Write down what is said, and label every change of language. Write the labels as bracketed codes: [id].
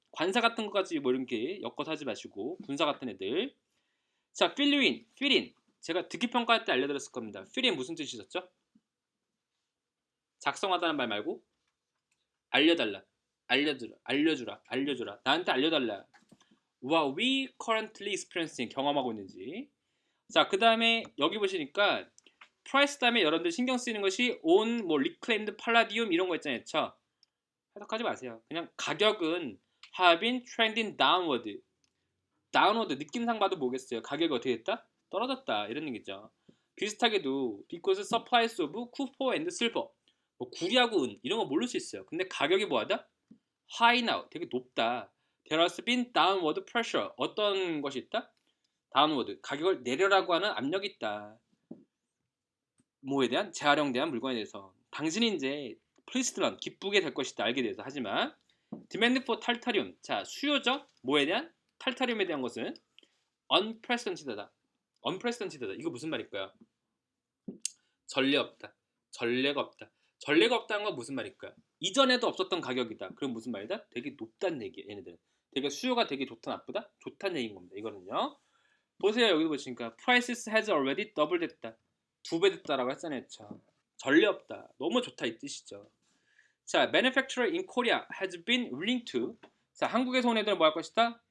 [ko] 관사 같은 것까지 뭐 이렇게 엮어서 하지 마시고 분사 같은 애들. [en] 자, fill in. [ko] 제가 듣기 평가할 때 알려드렸을 겁니다. fill in 무슨 뜻이셨죠? 작성하다는 말 말고 알려달라, 알려주라, 나한테 알려달라. [en] What we currently experiencing [ko] 경험하고 있는지. 자, 그 다음에 여기 보시니까 price 다음에 여러분들 신경 쓰이는 것이 on, 뭐 reclaimed palladium 이런 거 있잖아요. 해석하지 마세요. 그냥 가격은 [en] have been trending downward. [ko] 다운워드 느낌상 봐도 뭐겠어요? 가격이 어떻게 됐다? 떨어졌다 이런 얘기죠. 비슷하게도 [en] because supplies of copper and silver [ko] 뭐 구리하고 은 이런 거 모를 수 있어요. 근데 가격이 뭐하다? [en] high now [ko] 되게 높다. [en] There has been downward pressure [ko] 어떤 것이 있다? downward 가격을 내려라고 하는 압력이 있다. 뭐에 대한? 재활용대한 물건에 대해서 당신이 이제 [en] pleased learn [ko] 기쁘게 될 것이다 알게 돼서 하지만 demand for 탈타륨 자 수요죠? 뭐에 대한? 탈타륨에 대한 것은 unprecedented다. unprecedented다. 이거 무슨 말일까요? 전례 없다. 전례가 없다. 전례가 없다는 건 무슨 말일까요? 이전에도 없었던 가격이다. 그럼 무슨 말이다? 되게 높다는 얘기예요. 얘네들은. 되게 수요가 되게 좋다 나쁘다? 좋다는 얘기인 겁니다. 이거는요. 보세요. 여기 보시니까 [en] prices has already double 됐다. [ko] 2배 됐다라고 했잖아요. 전례 없다. 너무 좋다 이 뜻이죠. 자, [en] manufacturer in Korea has been willing to [ko] 자, 한국에서 온 애들은 뭐 할 것이다?